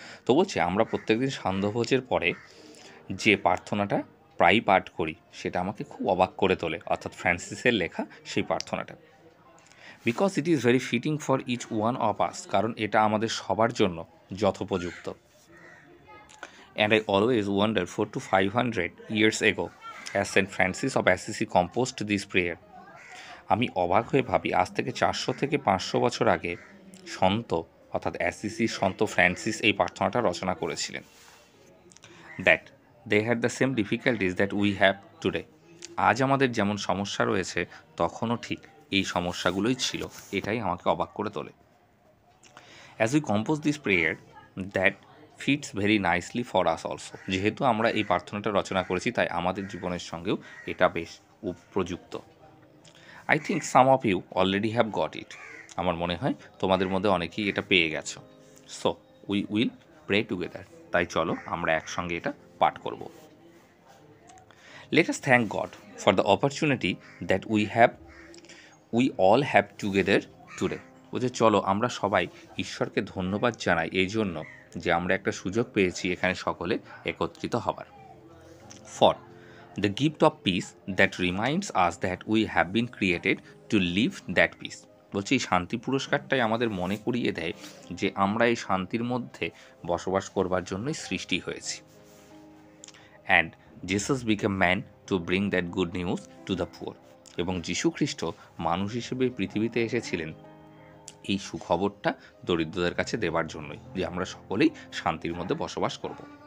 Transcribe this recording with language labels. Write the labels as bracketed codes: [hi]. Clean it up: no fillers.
[bn] তো বলছে আমরা প্রত্যেকদিন সান্ধ্যভোজের পরে যে প্রার্থনাটা প্রায়ই পাঠ করি, সেটা আমাকে খুব অবাক করে তোলে, অর্থাৎ ফ্রান্সিসের লেখা সেই প্রার্থনাটা। [en] because it is very fitting for each one of us, [bn] কারণ এটা আমাদের সবার জন্য যথোপযুক্ত। [en] And I always wonder 400 to 500 years ago, as Saint Francis of Assisi composed this prayer. [bn] আমি অবাক হয়ে ভাবি, আজ থেকে 400 থেকে 500 বছর আগে সন্ত অর্থাৎ অ্যাসিসির সন্ত ফ্রান্সিস এই প্রার্থনাটা রচনা করেছিলেন। [en] That they had the same difficulties that we have today. [bn] আজ আমাদের যেমন সমস্যা রয়েছে, তখনও ঠিক এই সমস্যাগুলোই ছিল, এটাই আমাকে অবাক করে তোলে। [en] As we compose this prayer, that fits very nicely for us also. [bn] যেহেতু আমরা এই প্রার্থনাটা রচনা করেছি, তাই আমাদের জীবনের সঙ্গেও এটা বেশ উপযুক্ত। [en] I think some of you already have got it. [bn] আমার মনে হয় তোমাদের মধ্যে অনেকেই এটা পেয়ে গেছো। [en] So we will pray together. [bn] তাই চলো আমরা একসঙ্গে এটা পাঠ করব। [en] Let us thank God for the opportunity that we all have together today. [bn] বলছে চলো আমরা সবাই ঈশ্বরকে ধন্যবাদ জানাই এই জন্য যে আমরা একটা সুযোগ পেয়েছি এখানে সকলে একত্রিত হবার। [en] For the gift of peace that reminds us that we have been created to live that peace. [bn] বলছি এই শান্তি পুরস্কারটাই আমাদের মনে করিয়ে দেয় যে আমরা এই শান্তির মধ্যে বসবাস করবার জন্যই সৃষ্টি হয়েছি। [en] And Jesus became man to bring that good news to the poor. [bn] এবং যীশু খ্রিস্ট মানুষ হিসেবে পৃথিবীতে এসেছিলেন এই সুখবরটা দরিদ্রদের কাছে দেবার জন্যই, যে আমরা সকলেই শান্তির মধ্যে বসবাস করব।